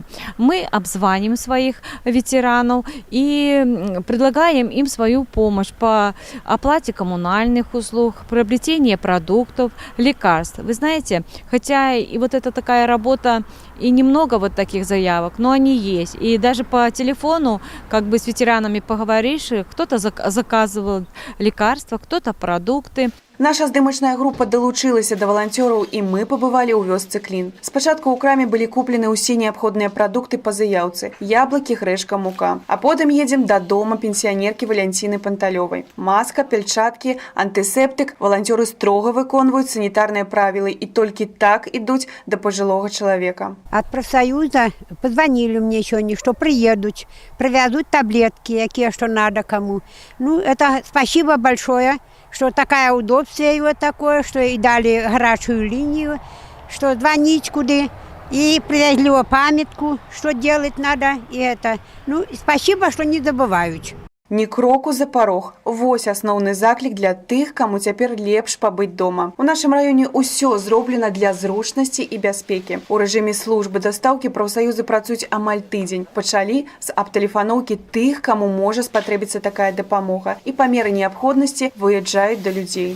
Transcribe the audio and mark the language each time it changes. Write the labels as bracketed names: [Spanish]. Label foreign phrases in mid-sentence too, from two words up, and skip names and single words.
[Russian] Мы обзваниваем своих ветеранов и предлагаем им свою помощь по оплате коммунальных услуг, приобретению продуктов, лекарств. Вы знаете, хотя и вот это такая работа, и немного вот таких заявок, но они есть. И даже по телефону, как бы с ветеранами поговоришь, кто-то заказывал лекарства, кто-то продукты. [Belarusian] Наша здымачная група далучылася да валанцёраў, і мы пабывалі ў вёсцы Клін. Спачатку ў краме былі куплены ўсе неабходныя прадукты па заяўцы: яблыкі, грэчка, мука. А потым едзем да дома пенсіянеркі Валянціны Панталёвай. Маска, пельчаткі, антысептык. Валанцёры строга выконваюць санітарныя правілы і толькі так ідуць да пажылога чалавека. [Russian] От профсоюза позвонили мне сегодня, что приедут, привезут таблетки, какие что надо кому. Ну, это спасибо большое, что такая удобствие вот такое, что и дали горячую линию, что звонить куда, и привезли памятку, что делать надо, и это. Ну, спасибо, что не забывают. [Belarusian] Ні кроку за парог. Вось асноўны заклік для тых, каму цяпер лепш пабыць дома. У нашым раёне ўсё зроблена для зручнасці і бяспекі. У рэжыме службы дастаўкі прафсаюзы працуюць амаль тыдзень. Пачалі з абтэлефаноўкі тых, каму можа спатрэбіцца такая дапамога, і па меры неабходнасці выязджаюць да людзей.